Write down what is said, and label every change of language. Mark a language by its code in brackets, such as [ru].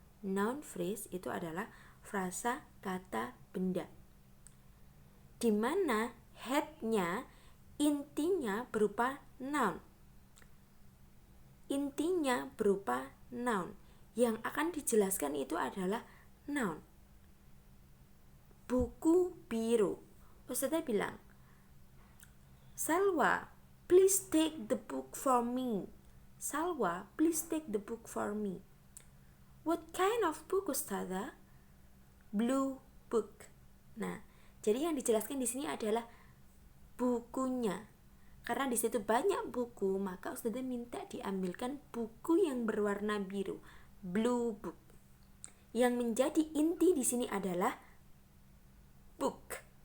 [id] Noun phrase itu adalah frasa kata benda. Di mana headnya, intinya berupa noun. Intinya berupa noun. Yang akan dijelaskan itu adalah noun. Buku biru. Ustazah bilang, [en] Salwa, please take the book for me. Salwa, please take the book for me. What kind of book, Ustazah? Blue book. [id] Nah, jadi yang dijelaskan di sini adalah bukunya. Karena di situ banyak buku, maka Ustazah minta diambilkan buku yang berwarna biru, [en] blue book. [id] Yang menjadi inti di sini adalah book.